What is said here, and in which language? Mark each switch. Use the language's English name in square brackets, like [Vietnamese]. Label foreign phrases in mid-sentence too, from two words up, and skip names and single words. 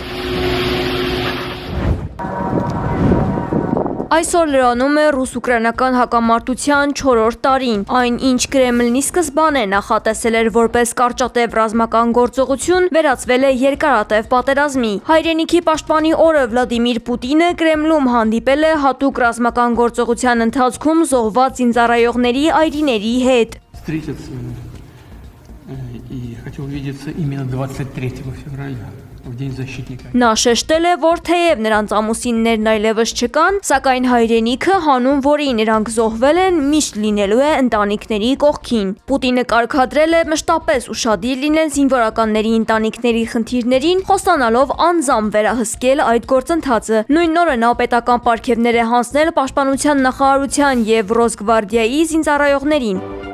[Armenian] Այսօր լրանում է ռուս-ուկրաինական հակամարտության 4-րդ տարին։ Այն, ինչ Կրեմլնի սկզբանե նախատեսել էր որպես կարճատև ռազմական գործողություն, վերածվել է երկարատև պատերազմի։ Հայրենիքի պաշտպանի օրը Վլադիմիր Պուտինը Կրեմլում հանդիպել է հատուկ ռազմական գործողության ընթացքում զոհված զինծառայողների այրիների հետ։ [Russian] И хочу увидеться именно 23 февраля. В День защитника. [Armenian] Նա շեշտել է, որ թեև նրանց ամուսիններն այլևս չկան, սակայն հայրենիքը, հանուն որի նրանք զոհվել են, միշտ լինելու է ընտանիքների կողքին։ Պուտինը կարգադրել է մշտապես ուշադիր լինել զինվորականների ընտանիքների խնդիրներին, խոստանալով անձամբ վերահսկել այդ գործընթացը։ Նույն օրը նա պետական պարգևներ է հանձնել Պաշտպանության նախարարության եւ Ռոսգվարդիայի զինծառայողներին։